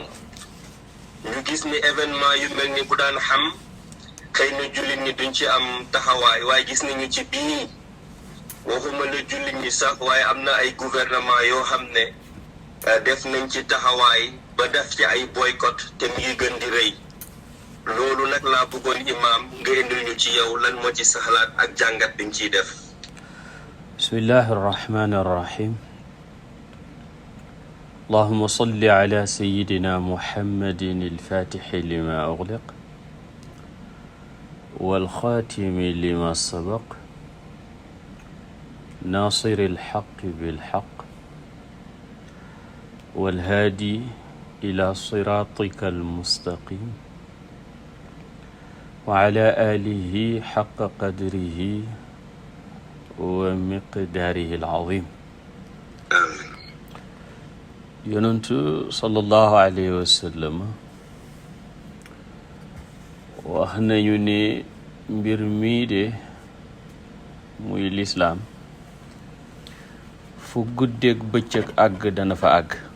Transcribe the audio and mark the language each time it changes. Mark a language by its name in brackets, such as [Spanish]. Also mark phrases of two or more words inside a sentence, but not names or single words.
[Wolof] ñu gis ni événement yu mel ni bu daan xam xëy na jullit ñi duñ ci am taxawaay waaye gis nañu ci bii waxuma la jullit ñi sax waaye am na ay gouvernement yoo xam ne def nañ ci taxawaay ba def ci ay boycott te mu ngi gën di rëy loolu nag laa bëggoon imaam nga indil ñu ci yow lan moo ci sa xalaat ak jàngat bi nga ciy def. [Arabic] بسم الله الرحمن الرحيم. اللهم صل على سيدنا محمد الفاتح لما أغلق والخاتم لما سبق ناصر الحق بالحق والهادي إلى صراطك المستقيم وعلى آله حق قدره ومقداره العظيم. [Wolof] yonentu [Arabic] صلى الله عليه وسلم [Wolof] wax nañu ne mbir mii de muy lislaam fu guddeeg bëccëg àgg dana fa àgg.